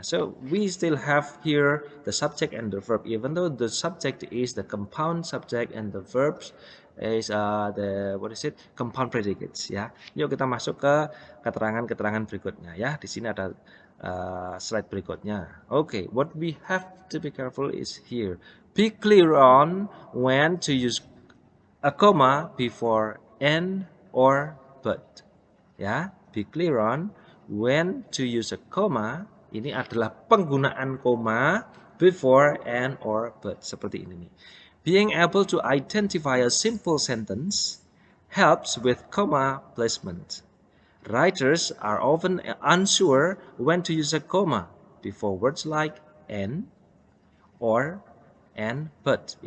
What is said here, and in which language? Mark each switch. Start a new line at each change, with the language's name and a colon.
English: So we still have here the subject and the verb, even though the subject is the compound subject and the verbs is the compound predicates ya.
Indonesian: Yuk kita masuk ke keterangan-keterangan berikutnya ya. Di sini ada slide berikutnya.
English: Okay, what we have to be careful is here. Be clear on when to use a comma before and or but. Ya, be clear on when to use a comma.
Indonesian: Ini adalah penggunaan koma
English: before and or but,
Indonesian: seperti ini nih.
English: Being able to identify a simple sentence helps with comma placement. Writers are often unsure when to use a comma before words like and or and but.